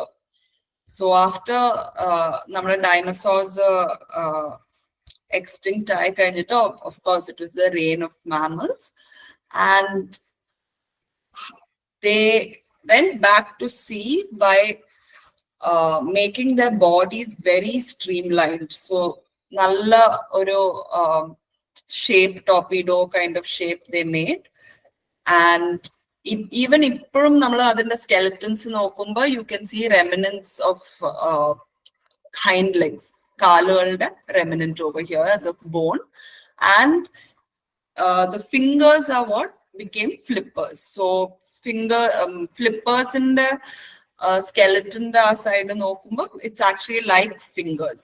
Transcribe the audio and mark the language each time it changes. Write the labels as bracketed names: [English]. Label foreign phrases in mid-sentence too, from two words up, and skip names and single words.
[English] So after our dinosaurs extinct, of course it was the reign of mammals, and they went back to sea by making their bodies very streamlined. So [Malayalam] നല്ല ഒരു [English] shape, torpedo kind of shape they made. And even [Malayalam] ഇപ്പോൾ നമ്മൾ അതിന്റെ skeletons നോക്കുമ്പോൾ, [English] you can see remnants of hind legs, kaalukalde remnant over here as a bone. And the fingers are what became flippers. So flippers in the skeleton side nokumba, it's actually like fingers.